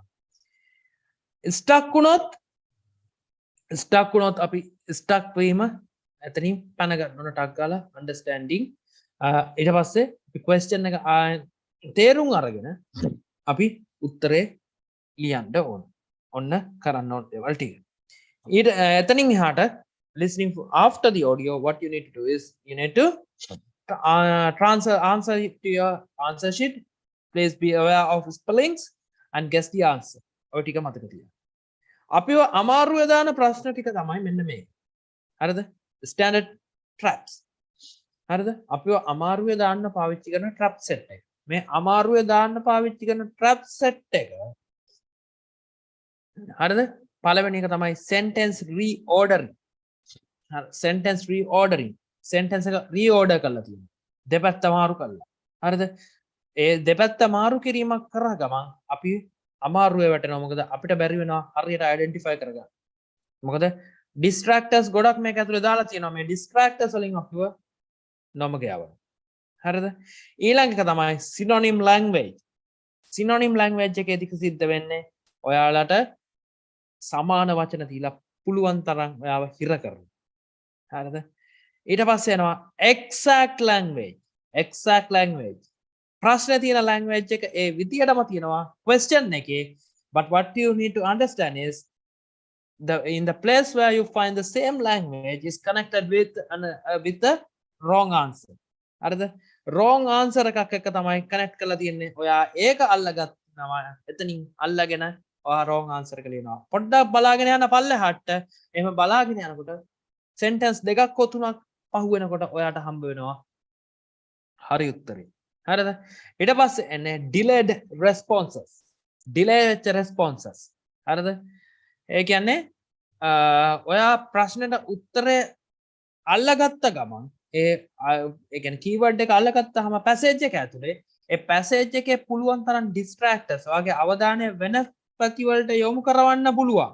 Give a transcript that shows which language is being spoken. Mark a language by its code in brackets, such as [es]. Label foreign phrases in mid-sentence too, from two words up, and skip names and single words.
[si] stuck වුණොත් අපි stuck වීම එතනින් පැන ගන්න ඕන ටක් ගාලා understanding. ඊට පස්සේ අපි question එක තේරුම් අරගෙන අපි උත්තරේ ලියන්න ඕන. ඔන්න කරන්න ඕන දේවල් ටික. ඊට එතනින් එහාට [en] listening after the audio what you need to do is you need to answer to your answer sheet. Please be aware of spellings and guess the answer. [si] ඔය ටික මතක තියාගන්න. අපිව අමාරුවේ දාන ප්‍රශ්න ටික තමයි මෙන්න මේ. හරිද? [en] standard traps. [si] හරිද? අපිව අමාරුවේ දාන්න පාවිච්චි කරන [en] trap set [si] එක. මේ අමාරුවේ දාන්න පාවිච්චි කරන [en] trap set [si] එක හරිද? පළවෙනි එක තමයි [en] sentence reordering. sentence reordering. sentence එක reorder [si] කරලා තියෙනවා. දෙපැත්ත මාරු කරලා. හරිද? ඒ දෙපැත්ත මාරු කිරීමක් කරා ගමන් අපි අමාරුවේ වැටෙනවා. මොකද අපිට බැරි වෙනවා හරියට identify කරගන්න. මොකද distractors ගොඩක් මේක ඇතුලේ දාලා තියෙනවා. මේ distractors වලින් අපිව නොමග යවනවා. හරිද? ඊළඟ එක තමයි [en] synonym language. synonym language [si] එකේදී සිද්ධ වෙන්නේ ඔයාලට සමාන වචන දීලා පුළුවන් තරම් ඔයාව හිර කරනවා. හරිද? ඊට පස්සේ යනවා [en] exact language. exact language. [si] ප්‍රශ්න තියෙන language එක ඒ විදියටම තියෙනවා question එකේ, [en] but what you need to understand is in the place where you find the same language is connected with the wrong answer. හරිද? wrong answer [si] එකක් එක්ක තමයි connect කරලා තියෙන්නේ. ඔයා ඒක අල්ලගන්නවා. එතනින් අල්ලගෙන ඔයා [en] wrong answer [si] එක ලියනවා. පොඩ්ඩක් බලාගෙන යන පල්ලෙහාට එහෙම බලාගෙන යනකොට sentence දෙකක් හෝ තුනක් පහු වෙනකොට ඔයාට හම්බ වෙනවා හරි උත්තරේ. හරිද? ඊට පස්සේ එන්නේ [en] delayed responses. [si] delay වෙච්ච responses. හරිද? ඒ කියන්නේ ඔයා ප්‍රශ්නෙට උත්තරේ අල්ලගත්ත ගමන් ඒ කියන්නේ කීවර්ඩ් එක අල්ලගත්තාම පැසේජ් එක ඇතුලේ ඒ පැසේජ් එකේ පුළුවන් තරම් distractors ඔයාගේ අවධානය වෙන පැතිවලට යොමු කරවන්න පුළුවන්.